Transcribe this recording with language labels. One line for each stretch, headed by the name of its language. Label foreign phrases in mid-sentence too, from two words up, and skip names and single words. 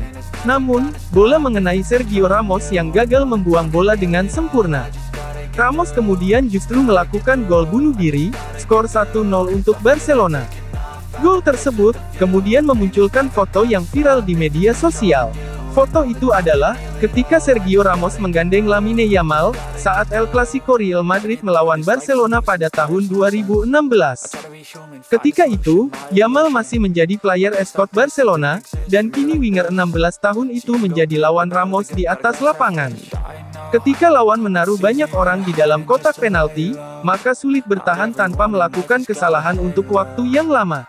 Indonesian: Namun, bola mengenai Sergio Ramos yang gagal membuang bola dengan sempurna. Ramos kemudian justru melakukan gol bunuh diri, skor 1-0 untuk Barcelona. Gol tersebut, kemudian memunculkan foto yang viral di media sosial. Foto itu adalah, ketika Sergio Ramos menggandeng Lamine Yamal, saat El Clasico Real Madrid melawan Barcelona pada tahun 2016. Ketika itu, Yamal masih menjadi
English: player eskot
Indonesian: Barcelona, dan kini winger 16 tahun itu menjadi lawan Ramos di atas lapangan. Ketika lawan menaruh banyak orang di dalam kotak penalti, maka sulit bertahan tanpa melakukan kesalahan untuk waktu yang lama.